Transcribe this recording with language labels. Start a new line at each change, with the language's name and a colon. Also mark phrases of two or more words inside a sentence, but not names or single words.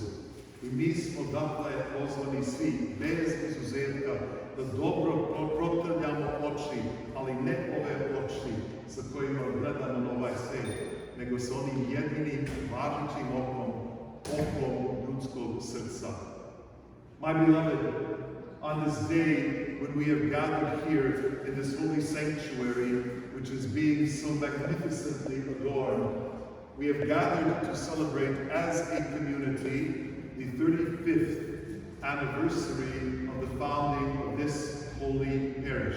Serbian: I mi smo dakle pozvani svi, bez izuzetka, da dobro protrljamo oči, ali ne ove oči sa kojima gledamo na ovaj svet, nego sa onim jedinim važećim okom ljudskog srca.
English: My beloved, on this day when we have gathered here in this holy sanctuary, which is being so magnificently adorned, we have gathered to celebrate as a community the 35th anniversary of the founding of this holy parish.